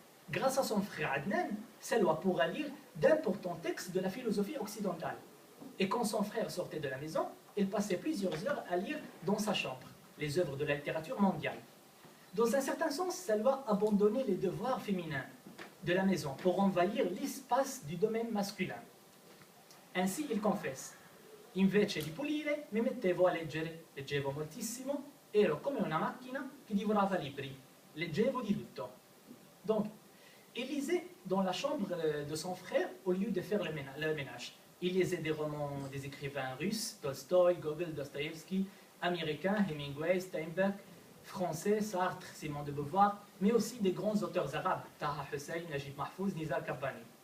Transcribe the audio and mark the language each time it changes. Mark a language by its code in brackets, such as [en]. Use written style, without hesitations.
[fr] Grâce à son frère Adnan, Salwa pourra lire d'importants textes de la philosophie occidentale. Et quand son frère sortait de la maison, il passait plusieurs heures à lire dans sa chambre les œuvres de la littérature mondiale. Dans un certain sens, Salwa abandonnait les devoirs féminins de la maison pour envahir l'espace du domaine masculin. Ainsi, il confesse: [it] invece di pulire, mi mettevo a leggere, leggevo moltissimo, ero come una macchina che divorava libri, leggevo di tutto. [fr] Donc, il lisait dans la chambre de son frère au lieu de faire le ménage. Il lisait des romans des écrivains russes, Tolstoï, Gogol, Dostoïevski, américains, Hemingway, Steinbeck, français, Sartre, Simone de Beauvoir, mais aussi des grands auteurs arabes, Taha Hussein, Najib Mahfouz, Nizar Qabbani.